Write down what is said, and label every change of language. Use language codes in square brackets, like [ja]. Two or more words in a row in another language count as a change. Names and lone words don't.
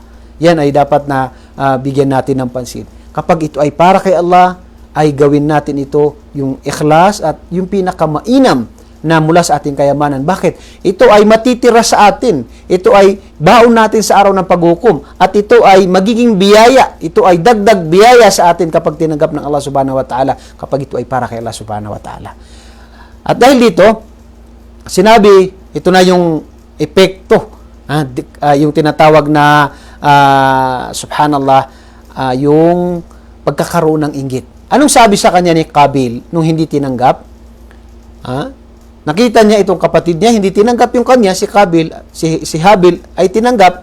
[tl] Yan ay dapat na bigyan natin ng pansin. Kapag ito ay para kay Allah, ay gawin natin ito yung ikhlas at yung pinakamainam na mula sa ating kayamanan. Bakit? Ito ay matitira sa atin. Ito ay baon natin sa araw ng paghukom. At ito ay magiging biyaya. Ito ay dagdag biyaya sa atin kapag tinanggap ng Allah [ar] سبحانه وتعالى. [tl] Kapag ito ay para kay Allah [ar] سبحانه وتعالى. [tl] At dahil dito, sinabi, ito na yung epekto. Yung tinatawag na, subhanallah, yung pagkakaroon ng inggit. Anong sabi sa kanya ni Qabil nung hindi tinanggap? Nakita niya itong kapatid niya, hindi tinanggap yung kanya, si Qabil, si Habil ay tinanggap.